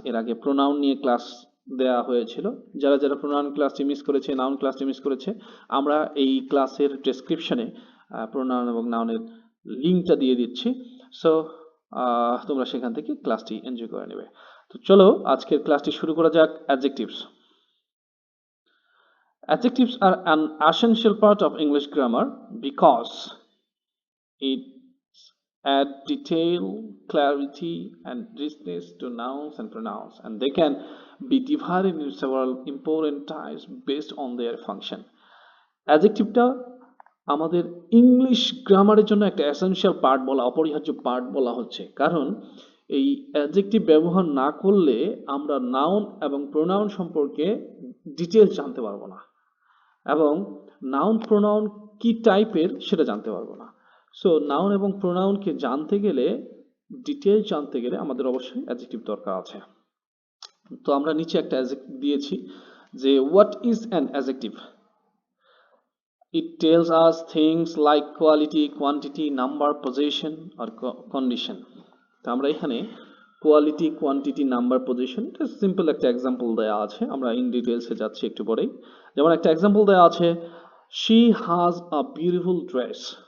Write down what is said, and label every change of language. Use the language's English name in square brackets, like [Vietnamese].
[Bangla] এর আগে প্রোনাউন নিয়ে ক্লাস দেওয়া হয়েছিল। যারা যারা প্রোনাউন ক্লাসটি মিস করেছে, নাউন ক্লাসটি মিস করেছে, আমরা এই ক্লাসের ডেসক্রিপশনে প্রোনাউন এবং নাউনের লিঙ্কটা দিয়ে দিচ্ছি। সো তোমরা সেখান থেকে ক্লাসটি এনজয় করে নেবে। তো চলো আজকের ক্লাসটি শুরু করা যাক। Adjectives. [English] Adjectives are an essential part of English grammar because it add detail, clarity, and richness to nouns and pronouns, and they can be divided into several important types based on their function. [Bangla] অ্যাডজেক্টিভটা আমাদের English গ্রামারের জন্য একটা essential part বলা, অপরিহার্য part বলা হচ্ছে, কারণ এই অ্যাডজেক্টিভ ব্যবহার না করলে আমরা নাউন এবং প্রোনাউন সম্পর্কে ডিটেলস জানতে পারবো না, এবং নাউন প্রোনাউন কি টাইপের সেটা জানতে পারবো না। সো নাউন এবং প্রোনাউনকে জানতে গেলে, ডিটেলস জানতে গেলে আমাদের অবশ্যই অ্যাডজেক্টিভ দরকার আছে। তো আমরা নিচে একটা অ্যাডজেক্টিভ দিয়েছি যে [English] What is an adjective. It tells us things like quality, quantity, number, possession or condition. [Bangla] তো আমরা এখানে কোয়ালিটি, কোয়ান্টিটি, নাম্বার, পজিশন, এটা সিম্পল একটা এক্সাম্পল দেওয়া আছে। আমরা ইন ডিটেলসে যাচ্ছি একটু পরেই। যেমন একটা এক্সাম্পল দেওয়া আছে, [English] she has a beautiful dress.